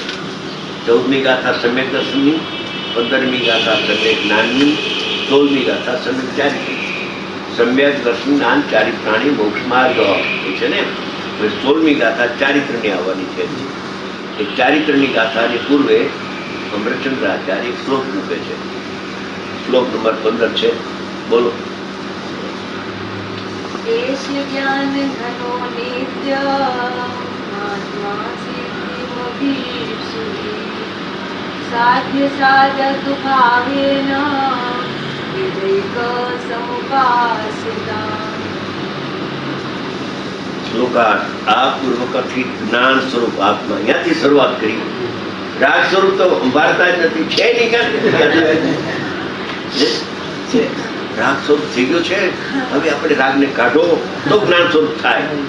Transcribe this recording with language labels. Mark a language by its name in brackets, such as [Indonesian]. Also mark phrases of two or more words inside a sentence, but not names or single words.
[Gujarati] 14મી ગાથા સમ્યક દર્શનની, 15મી ગાથા સમ્યક જ્ઞાનની, 16મી ગાથા સમ્યક ચારિત્રી. [Sanskrit] सम्यक दर्शन ज्ञान चारित्राणी मोक्ष मार्ग [Gujarati] એ છે ને. હવે 16મી ગાથા ચારિત્રની આવવાની છે. એ ચારિત્રની ગાથાની પૂર્વે અમરચંદ્રાચાર્ય શ્લોક મૂકે છે. શ્લોક નંબર 15 છે. બોલો. [Sanskrit] देश ज्ञान घनो नित्य महात्मा सिद्धिमभीप्सुहि साध्य साधक भावेन विवेक समुपासिता. [Gujarati] શ્લોકાર્થ. આ પૂર્વકથિત જ્ઞાન સ્વરૂપ આત્મા અહીંયાથી શરૂઆત કરી. રાગ સ્વરૂપ તો સંભાળતા જ નથી. છે નહીં કે રાગ સ્વરૂપ થઈ ગયો છે. હવે આપણે રાગને કાઢો તો જ્ઞાન સ્વરૂપ થાય.